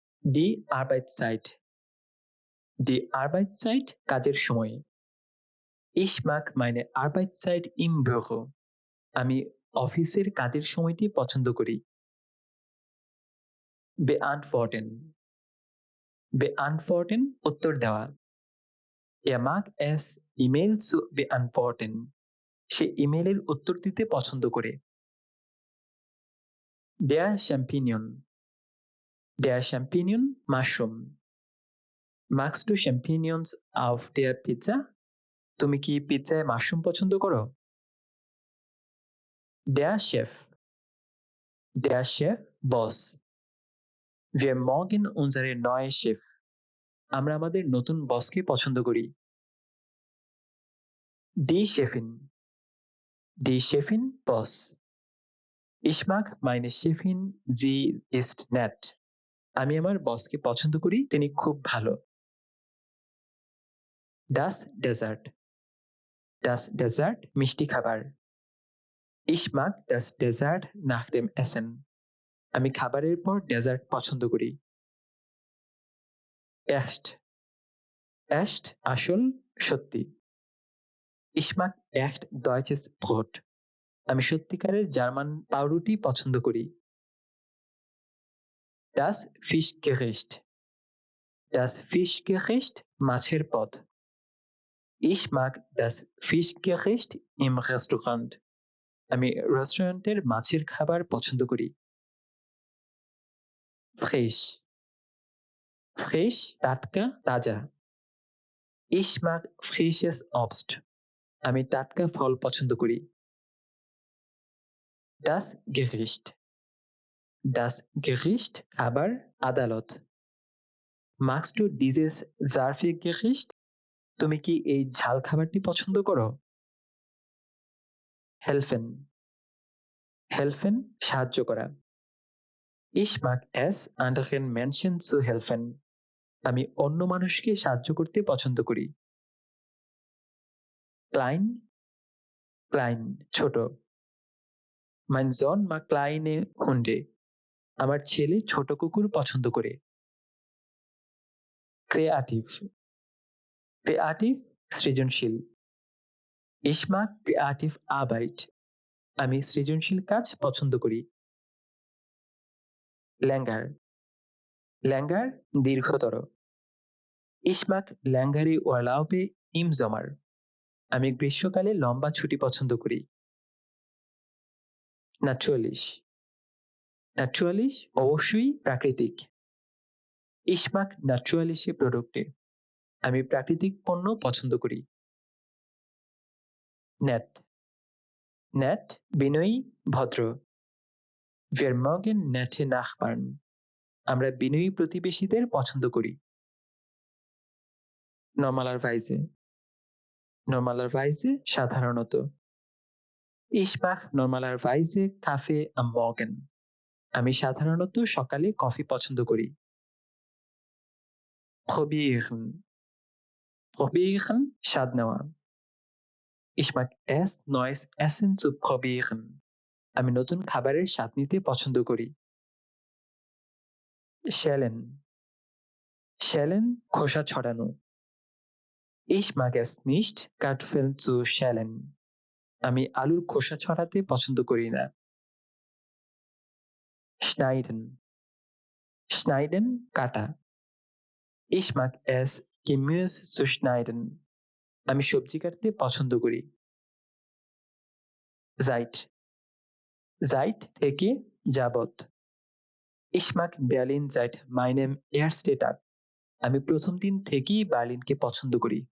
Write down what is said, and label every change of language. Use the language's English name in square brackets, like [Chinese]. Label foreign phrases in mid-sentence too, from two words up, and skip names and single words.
[German] Die Arbeitszeit. Die Arbeitszeit [Bangla] কাজের সময়। [German] Ich mag meine Arbeitszeit im Büro. [Bangla] আমি অফিসের কাজের সময়টি পছন্দ করি। [German] Beantworten. Beantworten [Bangla] উত্তর দেওয়া। [German] Er mag es, E-Mail zu beantworten. [Bangla] সে ইমেইলের উত্তর দিতে পছন্দ করে। [German] Der Champignon. Der Champignon মাশরুম। Magst du Champignons auf der Pizza? [Bangla] তুমি কি পিৎজায় মাশরুম পছন্দ করো? [German] Der Chef. Der Chef Boss. Wir mögen unsere neue Chef. [Bangla] আমরা আমাদের নতুন বসকে পছন্দ করি। [German] Die Chefin. Die Chefin Boss. Ich mag meine Chefin, sie ist nett. [Bangla] আমি আমার বসকে পছন্দ করি, তিনি খুব ভালো। [German] Das Dessert. Das Dessert [Bangla] মিষ্টি খাবার। [German] Ich mag das Dessert nach dem Essen. [Bangla] আমি খাবারের পর ডেজার্ট পছন্দ করি। Echt. Echt আসল, সত্যি। [German] Ich mag echt deutsches Brot. [Bangla] আমি সত্যিকারের জার্মান পাউরুটি পছন্দ করি। [German] Das Fischgericht. Das Fischgericht [Bangla] মাছের পদ। [German] Ich mag das Fischgericht im Restaurant. [Bangla] আমি রেস্টুরেন্টের মাছের খাবার পছন্দ করি। [German] Frisch. Frisch [Bangla] টাটকা, তাজা। [German] Ich mag frisches Obst. [Bangla] আমি টাটকা ফল পছন্দ করি। [German] Das Gericht. Das Gericht [Bangla] খাবার, আদালত। [German] Magst du dieses scharfe Gericht? [Bangla] তুমি কি এই ঝাল খাবারটি পছন্দ করো? [German] Helfen. Helfen [Bangla] সাহায্য করা। [German] Ich mag es, anderen Menschen zu helfen. [Bangla] আমি অন্য মানুষকে সাহায্য করতে পছন্দ করি। [German] Klein. Klein ছোট। Mein Sohn mag kleine Hunde. [Bangla] আমার ছেলে ছোট কুকুর পছন্দ করে। Creative. [German] Creative সৃজনশীল। Ich mag creative Arbeit. [Bangla] আমি সৃজনশীল কাজ পছন্দ করি। Länger. [German] Länger দীর্ঘতর। Ich mag längere Urlaube im Sommer. [Bangla] আমি গ্রীষ্মকালে লম্বা ছুটি পছন্দ করি। Natürlich. Natürlich অবশ্যই প্রাকৃতিক। [German] Ich mag natürliche Produkte. [Bangla] আমি প্রাকৃতিক পণ্য পছন্দ করি। Nett. Nett বিনয়ী, ভদ্র। [German] Wir mögen nette Nachbarn. [Bangla] আমরা বিনয়ী প্রতিবেশীদের পছন্দ করি। Normalerweise. [German] Normalerweise সাধারণত। Ich mag normalerweise Kaffee am Morgen. [Bangla] আমি সাধারণত সকালে কফি পছন্দ করি। [German] Probieren. Probieren [Bangla] স্বাদ নেওয়া। [German] Ich mag es, neues Essen zu probieren. [Bangla] আমি নতুন খাবারের স্বাদ নিতে পছন্দ করি। [German] Schälen. Schälen [Bangla] খোসা ছড়ানো। [German] Ich mag es nicht, Kartoffeln zu schälen. [Bangla] আমি আলুর খোসা ছড়াতে পছন্দ করি না। [German] Schneiden. Schneiden কাটা। Ich mag es, Gemüse zu schneiden. [Bangla] আমি সবজি কাটতে পছন্দ করি। Seit. Seit থেকে যাবত। [German] Ich mag Berlin seit meinem ersten Tag. [Bangla] আমি প্রথম দিন থেকেই বার্লিনকে পছন্দ করি।